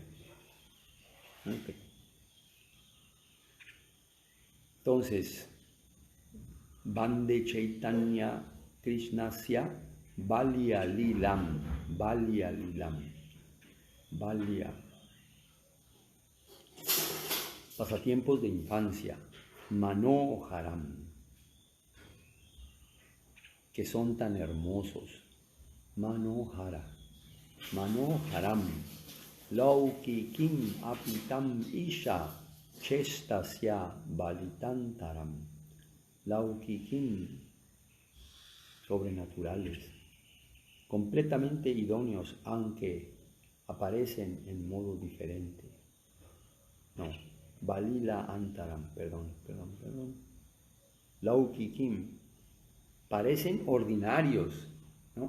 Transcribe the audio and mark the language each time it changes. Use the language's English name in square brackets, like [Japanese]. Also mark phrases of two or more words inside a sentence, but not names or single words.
[Spanish] Okay. Entonces, [Sanskrit] Bande Chaitanya Krishnasya Balya Lilam, [Spanish] pasatiempos de infancia, Manoharam, que son tan hermosos, [Sanskrit] Manoharam, Lauki Kim Apitam Isha Chestasya Balitantaram, Lauki Kim, [Spanish] sobrenaturales, completamente idóneos, aunque aparecen en modo diferente. No, [Sanskrit] Balila Antaram, [Spanish] perdón. Laukikim, parecen ordinarios, ¿no?